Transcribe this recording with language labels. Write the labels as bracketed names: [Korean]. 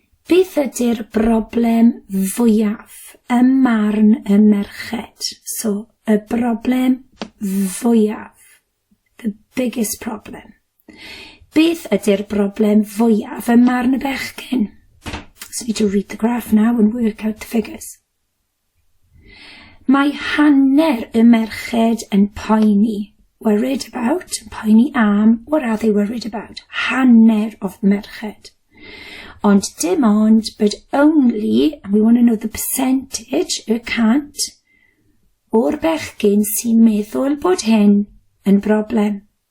[Welsh] Beth ydy'r broblem fwyaf ym marn y merched? [English] So, [Welsh] y broblem fwyaf. [English] The biggest problem. [Welsh] Beth ydy'r broblem fwyaf y marn y bechgyn? [English] So I need to read the graph now and work out the figures. [Welsh] Mae hanner y merched yn poeni. [English] Worried about, [Welsh] poeni am, [English] what are they worried about? [Welsh] Hanner of the merched. Ond dim ond, [English] but only, and we want to know the percentage, [Welsh] y cant, o'r bechgyn sy'n meddwl bod hyn yn broblem.